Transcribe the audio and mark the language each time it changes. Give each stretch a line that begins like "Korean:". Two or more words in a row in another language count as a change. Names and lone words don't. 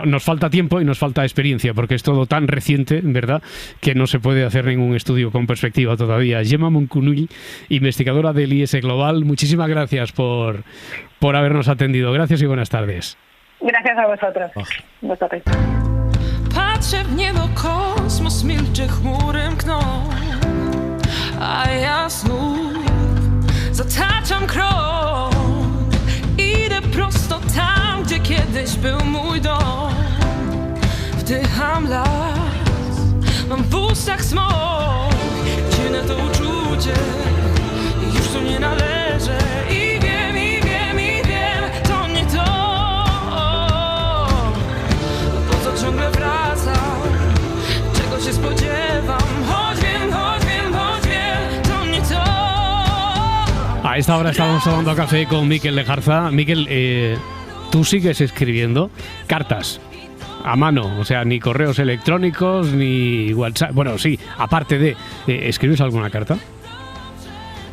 Spanish: Nos falta tiempo y nos falta experiencia, porque es todo tan reciente, ¿verdad?, que no se puede hacer ningún estudio con perspectiva todavía. Gemma Moncunull, investigadora del IS Global, muchísimas gracias por habernos atendido. Gracias y buenas tardes. Gracias a vosotros. Buenas tardes.
Polish: Patrzę w niebo, kosmos milczy, chmury mkną, a ja znów zataczam krok. Idę prosto tam, gdzie kiedyś był mój dom. Wdycham las, mam w ustach smog. Cienę to uczucie, już tu nie należę. I wiem, to nie to, po co ciągle wracam, czego się spodziewam. Choć wiem, to nie to.
Spanish: A esta hora estamos tomando café con Miquel Lejarza. Miquel, tú sigues escribiendo cartas a mano, o sea, ni correos electrónicos, ni WhatsApp. Bueno, sí, aparte de... ¿escribes alguna carta?